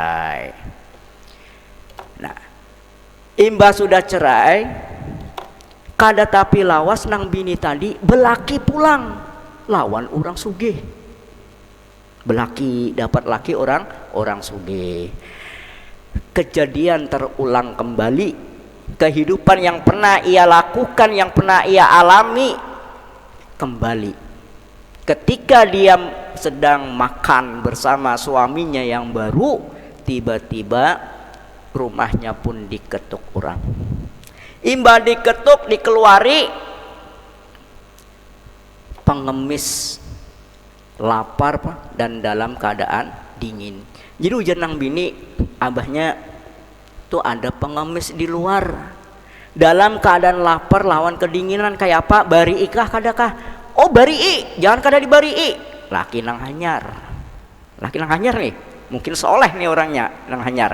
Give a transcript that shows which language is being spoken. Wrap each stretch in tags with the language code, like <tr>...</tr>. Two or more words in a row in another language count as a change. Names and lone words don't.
<bjn>Nah, imbas sudah cerai, kada tapi lawas nang bini tadi belaki pulang lawan orang sugih. Belaki dapat laki orang sugih.</bjn> <id>Kejadian terulang kembali, kehidupan yang pernah ia lakukan, yang pernah ia alami kembali. Ketika dia sedang makan bersama suaminya yang baru, tiba-tiba rumahnya pun diketuk orang.</id> <bjn>Imba diketuk, dikeluari, pengemis, lapar dan dalam keadaan dingin. Jadi ujar nang bini, abahnya tuh ada pengemis di luar dalam keadaan lapar lawan kedinginan kayak apa? Bari ikah kadakah? Oh bari, jangan kada dibari. Laki nang hanyar nih, mungkin soleh nih orangnya nang hanyar.</bjn>